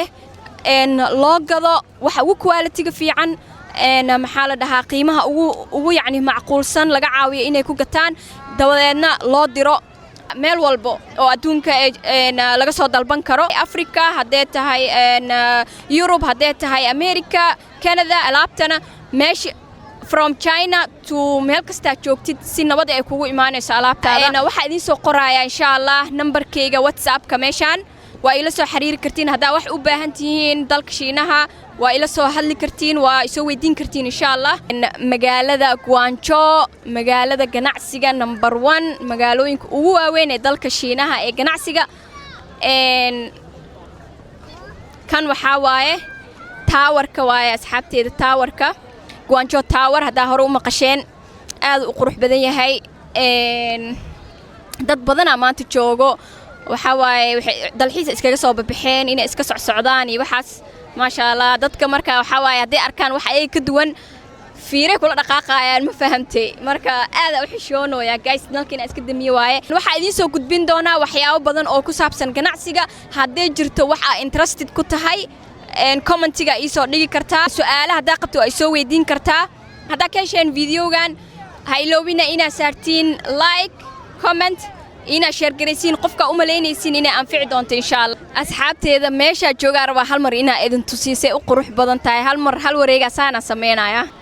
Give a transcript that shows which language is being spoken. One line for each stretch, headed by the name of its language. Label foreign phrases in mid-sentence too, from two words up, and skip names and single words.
Somali: loo gado waxa ugu quality fiican maxaa la dhahaa qiimaha ugu yacni macquulsan laga caawiyo inay ku gataan dawadeedna loo diro meel walba oo adduunka laga soo dalban karo Africa hadee tahay Europe hadee tahay America Canada alaabtana meesh
English: from China to
Somali: meel kasta joogtid si nabad ay kugu imaanayso alaabtaada waxa idin soo qoraya
Arabic: إن شاء الله
Somali: numberkayga WhatsApp-ka meeshan waa ila soo xiriiri kartiin hadaa wax u baahan tihiin dalka Shiinaha waa ila soo hadli kartiin waa soo weydiin kartiin
Arabic: إن شاء الله
Somali: magaalada Guangzhou magaalada ganacsiga number 1 magaalooyinka ugu waaweyn ee dalka Shiinaha ee ganacsiga kan waxa waaye towerka waaye asxaabteeda towerka Guangzhou Tower hadaa hore u maqasheen aad u qurux badan yahay dad badan maanta joogo waxa waaye dalxiis iskaga soo baxeen inay iska socdaan iyo waxaas
Arabic: ما شاء الله
Somali: dadka marka waxa waaye haday arkaan wax ay ka duwan fiire kula dhaqaaqayaan ma fahamtay marka aad u xishoonayaa guys nalkina iska damiyo waaye waxa idin soo gudbin doona waxyaabo badan oo ku saabsan ganacsiga haday jirto waxa interested ku tahay commentiga ii soo dhigi kartaa su'aalaha hadaa qabto ay soo weydiin kartaa hadaa ka hesheen videogan ha iloobina ina saartiin like comment ina share gareysiin qofka u maleynaysiin inay anfici doonto
Arabic: إن شاء الله
Somali: asxaabteeda meesha jooga raba hal mar ina idin tusiisay u qurux badan tahay hal wareega saana sameynaya